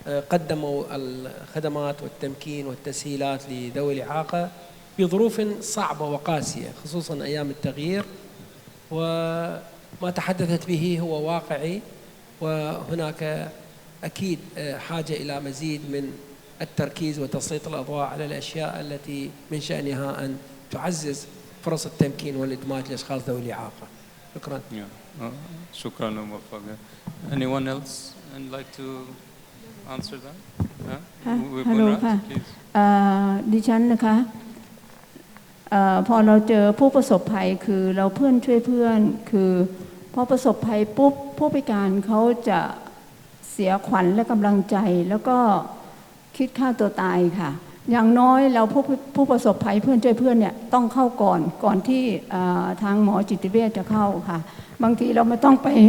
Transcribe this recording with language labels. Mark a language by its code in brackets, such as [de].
[ar] قدموا الخدمات والتمكين والتسهيلات لذوي الإعاقة بظروف صعبة وقاسية، خصوصا أيام التغيير، وما تحدثت به هو واقعي، وهناك أكيد حاجة إلى مزيد من التركيز وتسليط الأضواء على الأشياء التي من شأنها أن تعزز فرص التمكين والإدماج لأشخاص ذوي الإعاقة. شكرا. شكرا موفق. [en] Anyone else would like to answer that? [th] ฮัลโหลค่ะดิฉันนะคะพอเราเจอผู้ประสบภัยคือเราเพื่อนช่วยเพื่อนคือพอประสบภัยปุ๊บผู้พิการเขาจะเสียขวัญและกำลังใจแล้วก็คิดฆ่าตัวตายค่ะอย่างน้อยเราผู้ประสบภัยเพื่อนช่วยเพื่อนเนี่ยต้องเข้าก่อนที่ทางหมอจิตเวชจะเข้าค่ะบางทีเราไม่ต้องไป